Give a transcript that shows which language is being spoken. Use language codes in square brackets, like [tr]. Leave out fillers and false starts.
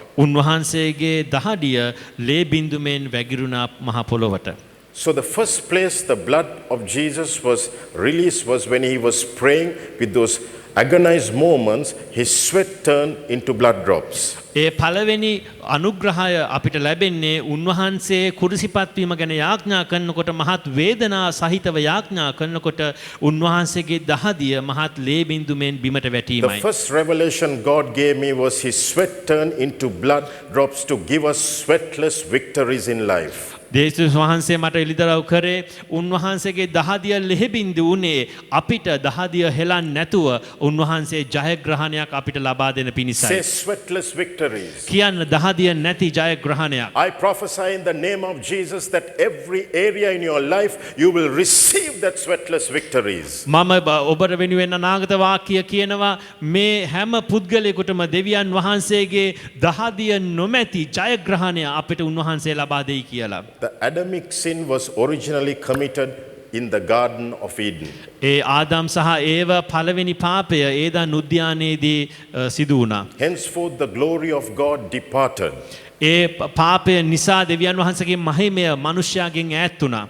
[si] උන්වහන්සේගේ දහඩිය ලේ බිඳුමෙන් වැగిරුණා මහ පොළොවට. [en] So the first place the blood of Jesus was released was when he was praying with those agonized moments, his sweat turned into blood drops. [si] ඒ පළවෙනි අනුග්‍රහය අපිට ලැබෙන්නේ උන්වහන්සේ කුරුසිපත් වීම ගැන යාඥා කරනකොට මහත් වේදනා සහිතව යාඥා කරනකොට උන්වහන්සේගේ දහදිය මහත් ලේ බිඳුමෙන් බිමට [en] The [si] වැටීමයි. [en] first revelation God gave me was his sweat turned into blood drops to give us sweatless victories in life. [si] දේශුස් වහන්සේ මට එළිදරව් කරේ උන්වහන්සේගේ දහදිය ලෙහෙබින්දු උනේ අපිට දහදිය හෙලන්න නැතුව උන්වහන්සේ ජයග්‍රහණයක් අපිට ලබා දෙන [en] Say [si] පිණිසයි. [en] sweatless victories. [si] කියන්න දහදිය නැති ජයග්‍රහණයක්. [en] I prophesy in the name of Jesus that every area in your life you will receive that sweatless victories. [si] මම ඔබට වෙනුවෙන් අනාගත වාක්‍ය කියනවා මේ හැම පුද්ගලයෙකුටම දෙවියන් වහන්සේගේ දහදිය නොමැති ජයග්‍රහණය අපිට උන්වහන්සේ ලබා දෙයි කියලා. [en] The Adamic sin was originally committed in the Garden of Eden. [si] ඒ ආදාම් සහ ඒව පළවෙනි පාපය ඒදන් උද්‍යානයේදී සිදු වුණා. [en] Henceforth the glory of God departed. [si] ඒ පාපය නිසා දෙවියන් වහන්සේගේ මහිමය මනුෂ්‍යයාගෙන් ඈත් වුණා.